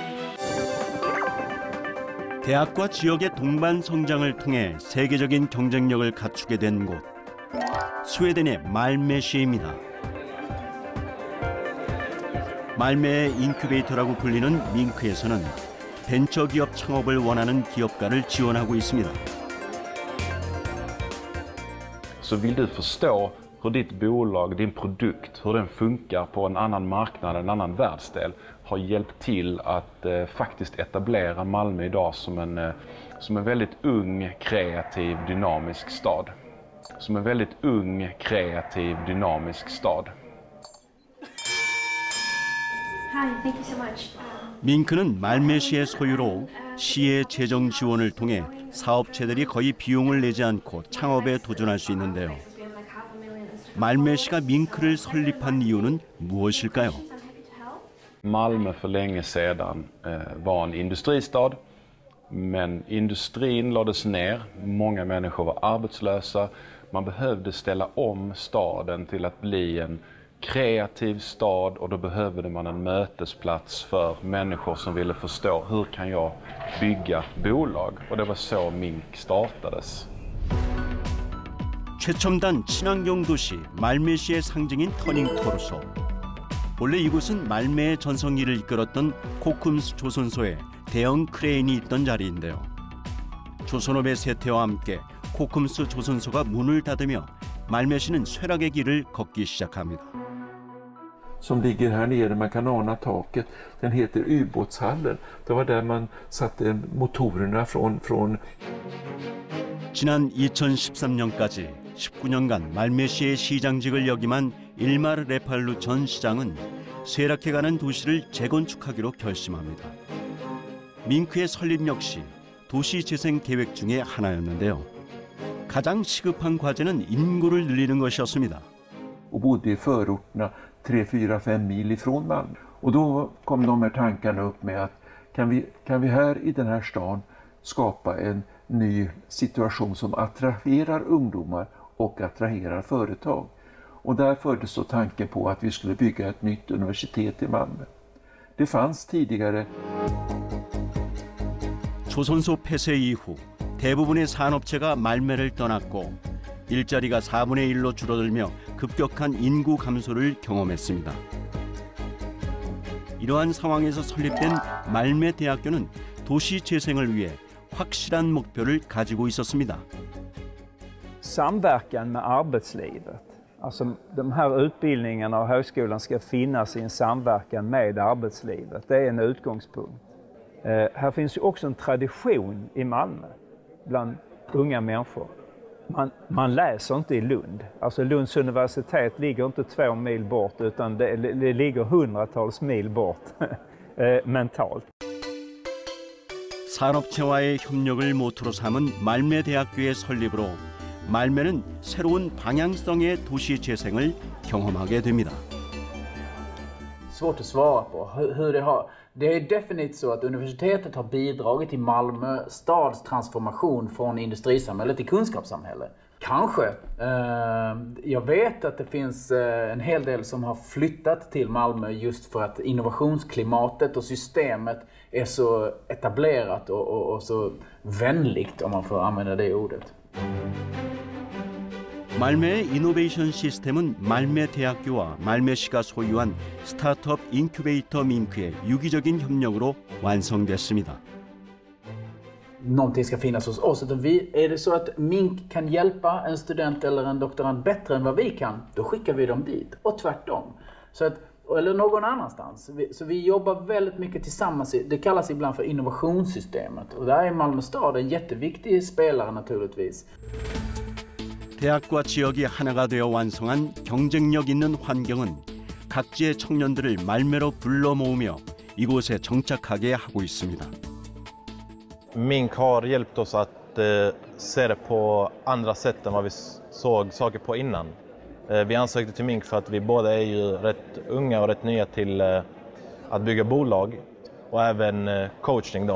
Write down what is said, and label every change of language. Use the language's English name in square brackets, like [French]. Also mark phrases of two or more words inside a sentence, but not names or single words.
[Korean] 대학과 지역의 동반 성장을 통해 세계적인 경쟁력을 갖추게 된 곳, 스웨덴의 말메시입니다. 말메의 인큐베이터라고 불리는 밍크에서는 벤처기업 창업을 원하는 기업가를 지원하고 있습니다. [Swedish] Så vill du förstå hur ditt bolag, din produkt, hur den funkar på en annan marknad, en annan världsdel, har hjälpt till att faktiskt etablera Malmö idag som en väldigt ung, kreativ, dynamisk stad. Som en väldigt ung, kreativ, dynamisk stad. [English] Hi, thank you so much. [Korean] 밍크는 말메시의 소유로 시의 재정 지원을 통해 사업체들이 거의 비용을 내지 않고 창업에 도전할 수 있는데요. 말메시가 밍크를 설립한 이유는 무엇일까요? [Swedish] Malmö för länge sedan var en industristad, men industrin lades ner, många människor var arbetslösa. Man behövde ställa om staden till att bli en kreativ stad och då behövde man en mötesplats för människor som ville förstå hur kan jag bygga bolag, och det var så Mink startades. [Korean] 최첨단 친환경 도시 말메시의 상징인 터닝토로소. 원래 이곳은 말메의 전성기를 이끌었던 코쿰스 조선소에 대형 크레인이 있던 자리인데요. 조선업의 쇠퇴와 함께 코쿰스 조선소가 문을 닫으며 말메시는 쇠락의 길을 걷기 시작합니다. [Swedish] Som ligger här nere, man kan ana taket. Den heter ubåtshallen. Det var där man satte motorerna från [Korean] 지난 2013년까지 19년간 말메시의 시장직을 역임한 일마르 레팔루 전 시장은 쇠락해가는 도시를 재건축하기로 결심합니다. 밍크의 설립 역시 도시 재생 계획 중에 하나였는데요. 가장 시급한 과제는 인구를 늘리는 것이었습니다. [Swedish] och bodde i förorterna 3-4-5 mil ifrån Malmö. Och då kom de här tankarna upp med att kan vi här i den här stan skapa en ny situation som attraherar ungdomar och attraherar företag. Och där fördes så tanken på att vi skulle bygga ett nytt universitet i Malmö. Det fanns tidigare. [Korean] 조선소 폐쇄 이후 대부분의 산업체가 말매를 떠났고 일자리가 4분의 1로 줄어들며 급격한 인구 감소를 경험했습니다. 이러한 상황에서 설립된 말매 대학교는 도시 재생을 위해 확실한 목표를 가지고 있었습니다. [Swedish] Samverkan med arbetslivet. Alltså de här utbildningarna och högskolan ska finnas i en samverkan med arbetslivet. Det är en utgångspunkt. Här finns ju också en tradition i Malmö bland unga människor. Man läser inte i Lund. Alltså Lunds universitet ligger inte 2 mil bort utan det ligger hundratals mil bort mentalt. [Korean] 산업체와의 협력을 모토로 삼은 말매대학교의 설립으로 말매는 새로운 방향성의 도시 재생을 경험하게 됩니다. [Swedish] Svårt att svara på hur det har. Det är definitivt så att universitetet har bidragit till Malmö stads transformation från industrisamhälle till kunskapssamhälle. Kanske. Jag vet att det finns en hel del som har flyttat till Malmö just för att innovationsklimatet och systemet är så etablerat och så vänligt, om man får använda det ordet. [Korean] 말매의 이노베이션 시스템은 말매 대학교와 말매시가 소유한 스타트업 인큐베이터 밍크의 유기적인 협력으로 완성됐습니다. [Swedish] Någonting ska finnas hos oss. Är det så att Mink kan hjälpa en student eller en doktorand bättre än vad vi kan, då skickar vi dem dit. Och tvärtom. Så att, eller någon annanstans. Så vi jobbar väldigt mycket tillsammans. Det kallas ibland för innovationssystemet. Och där är Malmö stad en jätteviktig spelare naturligtvis. [Korean] 대학과 지역이 하나가 되어 완성한 경쟁력 있는 환경은 각지의 청년들을 말매로 불러 모으며 이곳에 정착하게 하고 있습니다. [Swedish] Mink har hjälpt oss att se det på andra sätt än vad vi såg saker på innan. Vi ansökte till Mink för att vi båda är ju rätt unga och rätt nya till att bygga bolag och även coaching då.